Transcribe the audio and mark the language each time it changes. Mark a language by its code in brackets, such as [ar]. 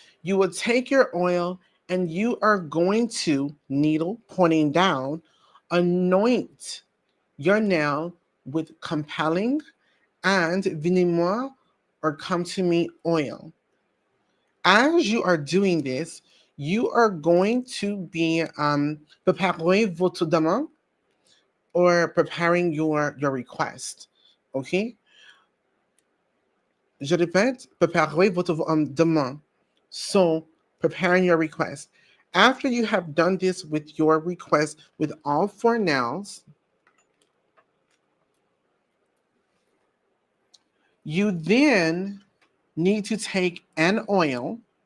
[en] You will take your oil and you are going to, needle pointing down, anoint your nail with compelling and [fr] venez-moi [en] or come to me oil. As you are doing this, you are going to be [fr] préparer votre demande [en] or preparing your request. Okay? [fr] Je répète, préparer votre demande. [en] So, preparing your request. After you have done this with your request with all 4 nails, you then need to take an oil,